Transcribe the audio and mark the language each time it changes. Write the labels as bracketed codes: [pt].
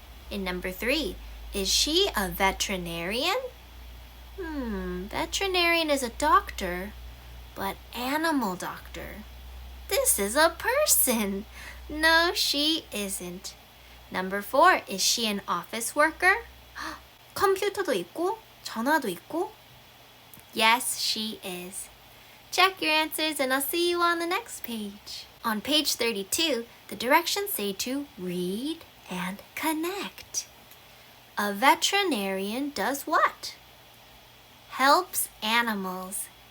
[en] In number 3, is she a veterinarian? Veterinarian is a doctor, but animal doctor. This is a person. No, she isn't. Number 4, is she an office worker? [ko] 컴퓨터도 있고, 전화도 있고. [en] Yes, she is. Check your answers and I'll see you on the next page. On page 32, the directions say to read and connect. A veterinarian does what? Helps animals.